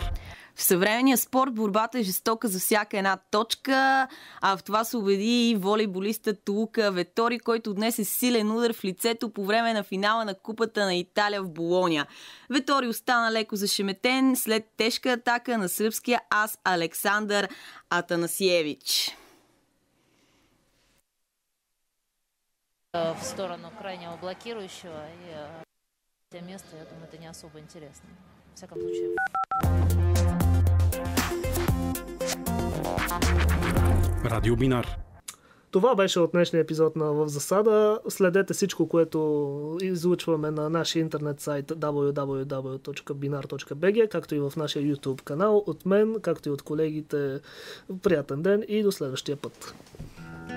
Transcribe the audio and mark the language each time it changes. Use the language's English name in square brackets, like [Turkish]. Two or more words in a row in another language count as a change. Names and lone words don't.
[Bulgarian] В съвременния спорт борбата е жестока за всяка една точка, а в това се убеди и волейболистът Лука Ветори, който днес е силен удар в лицето по време на финала на Купата на Италия в Болония. Ветори остана леко зашеметен след тежка атака на сръбския ас Александър Атанасиевич. [Russian] В сторону крайнего блокирующего и место, я думаю, это не особо интересно. В всяком случае. [Bulgarian] Радио Бинар. Това беше от днешния епизод на В засада. Следете всичко, което излучваме на нашия интернет сайт www.binar.bg, както и в нашия YouTube канал. От мен, както и от колегите, приятен ден и до следващия път.